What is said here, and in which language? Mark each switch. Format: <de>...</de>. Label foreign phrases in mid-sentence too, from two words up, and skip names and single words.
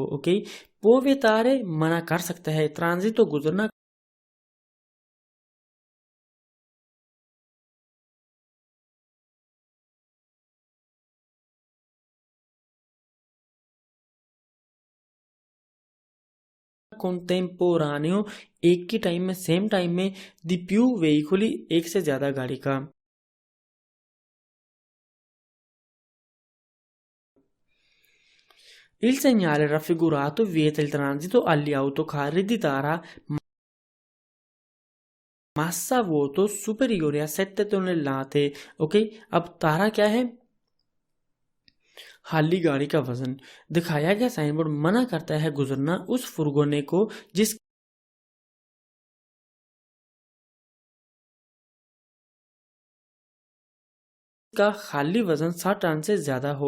<hi>ओके, वो तारे मना कर सकता है ट्रांजिट तो गुजरना contemporaneo, एक ही टाइम में, सेम टाइम में,</hi> <it>di più veicoli,</it> <hi>एक से ज्यादा गाड़ी का।</hi> <it>Il segnale raffigurato vieta il transito agli autocarri di tara massa vuoto superiore a 7 tonnellate।</it> <hi>ओके, अब तारा क्या है? खाली गाड़ी का वजन। दिखाया गया साइन बोर्ड मना करता है गुजरना उस फुरगोने को जिसका खाली वजन 60 टन से ज्यादा हो।</hi>